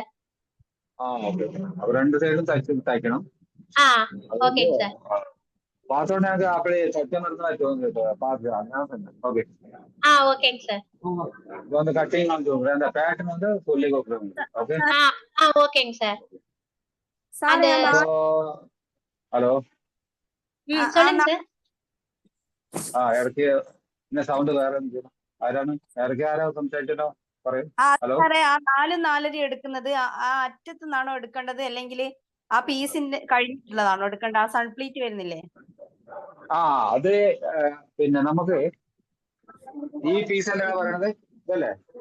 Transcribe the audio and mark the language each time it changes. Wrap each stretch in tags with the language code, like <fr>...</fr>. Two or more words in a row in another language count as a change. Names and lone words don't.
<ta>ஓகே. அப்ப 2 சைடும் தைக்கணும். ஓகேங்க சார். பார்த்தோன்னே அப்படியே தைக்க மாதிரி பார்த்து. ஓகே ஓகேங்க சார். அந்த கட்டிங் வந்து அந்த பேட்டர்ன் வந்து சொல்லி கொடுக்குறேன். ஓகே ஓகேங்க சார்.</ta> <ml>സാറേ ഹലോ</ml> <ta>சொல்லுங்க சார்.</ta> <ml>ഇടയ്ക്ക് പിന്നെ സൗണ്ട് വേറെ ആരാണ് ഇടയ്ക്ക് ആരാ സംസാരിച്ചിട്ടോ പറയൂ. ഹലോ സാറേ, ആ 4-4 എടുക്കുന്നത് ആ അറ്റത്ത് നിന്നാണോ എടുക്കേണ്ടത്, അല്ലെങ്കിൽ ആ പീസിന്റെ കഴിഞ്ഞിട്ടുള്ളതാണോ എടുക്കേണ്ടത്? ആ സൺപ്ലീറ്റ് വരുന്നില്ലേ? അത് പിന്നെ നമുക്ക് ഈ പീസ് അല്ലേ പറയണത്, ഇതല്ലേ?</ml>